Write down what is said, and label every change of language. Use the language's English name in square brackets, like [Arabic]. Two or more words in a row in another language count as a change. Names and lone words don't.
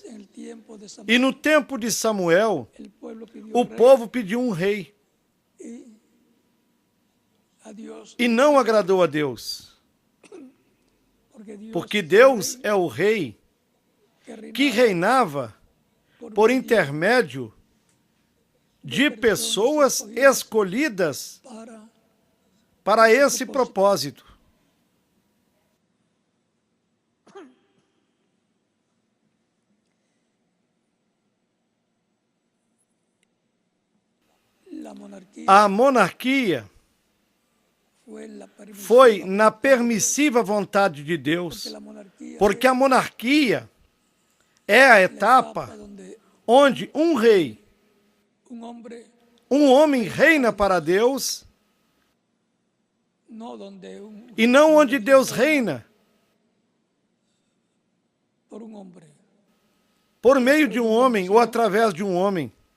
[Spanish] en el tiempo de Samuel, [Portuguese] E no tempo de Samuel, [Spanish] el pueblo pidió [Portuguese] o [Spanish] rey [Portuguese] povo pediu um rei [Spanish] y a Dios, [Portuguese] e não agradou a Deus, porque Deus é o rei que reinava por intermédio de pessoas escolhidas para esse propósito. [Spanish] la monarquía [Portuguese] A monarquia foi na permissiva vontade de Deus, porque a monarquia é a etapa onde um rei, um homem reina para Deus, e não onde Deus reina por meio de um homem ou através de um homem.